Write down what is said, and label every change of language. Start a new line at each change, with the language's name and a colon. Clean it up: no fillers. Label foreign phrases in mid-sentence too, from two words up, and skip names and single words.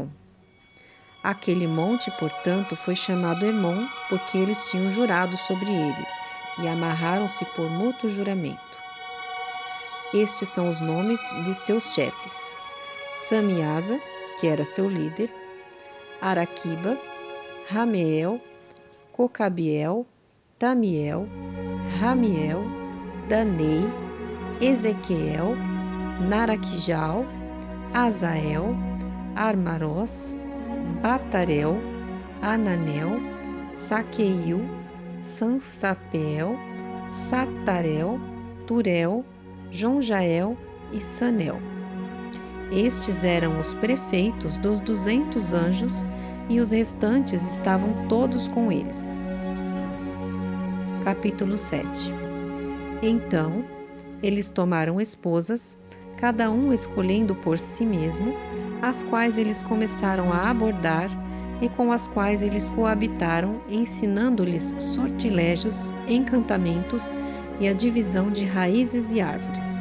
Portuguese: Aquele monte, portanto, foi chamado Hermon, porque eles tinham jurado sobre ele, e amarraram-se por mútuo juramento. Estes são os nomes de seus chefes: Samiasa, que era seu líder, Araquiba, Rameel, Cocabiel, Tamiel, Ramiel, Danei, Ezequiel, Naraquijal, Azael, Armarós, Batarel, Ananel, Saqueil, Sansapel, Satarel, Turel, Jonjael e Sanel. Estes eram os prefeitos dos 200 anjos, e os restantes estavam todos com eles. Capítulo 7. Então, eles tomaram esposas, cada um escolhendo por si mesmo, as quais eles começaram a abordar, e com as quais eles coabitaram, ensinando-lhes sortilégios, encantamentos e a divisão de raízes e árvores.